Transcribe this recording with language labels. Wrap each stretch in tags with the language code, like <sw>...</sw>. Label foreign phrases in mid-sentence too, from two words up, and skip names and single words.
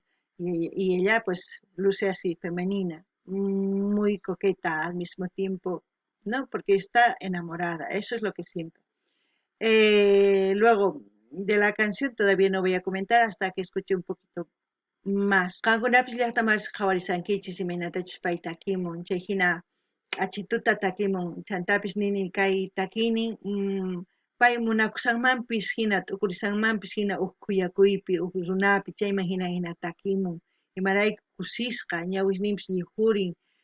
<es>Y ella pues luce así, femenina, muy coqueta al mismo tiempo, ¿no? Porque está enamorada, eso es lo que siento. Luego, de la canción todavía no voy a comentar hasta que escuche un poquito más.</es> <qu>Qankunapis llaqtamas qhawarisankichis imaynatachus pay takimun, chay hina achituta takimun, chantapis nini kay takinin, pay munakusanmanpis hina t'ukurisanmanpis hina huk khuyakuypi huk runapi chayman hina takimun imarayku kusisqa ñawisninpis ñijurin</qu>